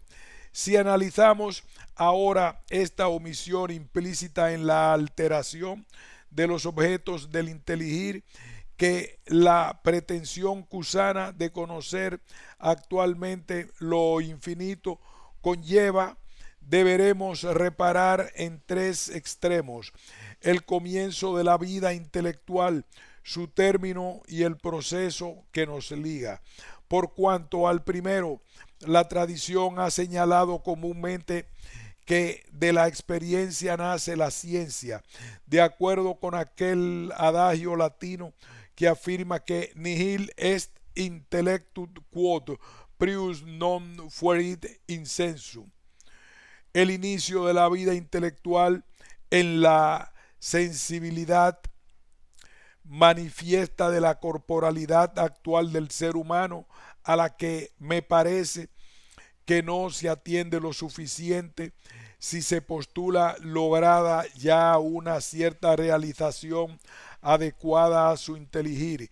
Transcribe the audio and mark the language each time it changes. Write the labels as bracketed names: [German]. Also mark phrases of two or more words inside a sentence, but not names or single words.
[Spanish] Si analizamos ahora esta omisión implícita en la alteración de los objetos del inteligir, que la pretensión cusana de conocer actualmente lo infinito conlleva, deberemos reparar en tres extremos: el comienzo de la vida intelectual, su término y el proceso que nos liga. Por cuanto al primero, la tradición ha señalado comúnmente que de la experiencia nace la ciencia, de acuerdo con aquel adagio latino que afirma que [Latin] nihil est intellectus quod prius non fuerit insensum. [Spanish] El inicio de la vida intelectual en la sensibilidad manifiesta de la corporalidad actual del ser humano, a la que me parece que no se atiende lo suficiente si se postula lograda ya una cierta realización adecuada a su inteligir.